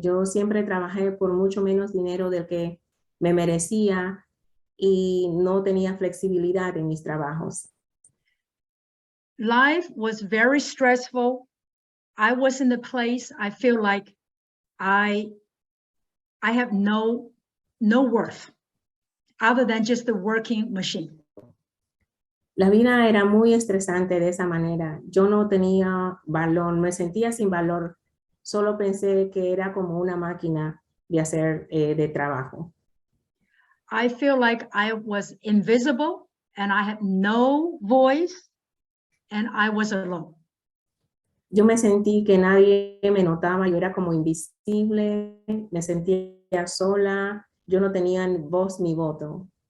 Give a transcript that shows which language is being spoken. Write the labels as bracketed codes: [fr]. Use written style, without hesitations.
[es] Yo siempre trabajé por mucho menos dinero del que me merecía y no tenía flexibilidad en mis trabajos. [en] Life was very stressful. I was in the place I feel like I have no worth other than just the working machine. [es] La vida era muy estresante de esa manera. Yo no tenía valor, me sentía sin valor. Solo pensé que era como una máquina de hacer de trabajo. [en] I feel like I was invisible and I had no voice and I was alone. [es] Yo me sentí que nadie me notaba, yo era como invisible, me sentía sola, yo no tenía voz ni voto.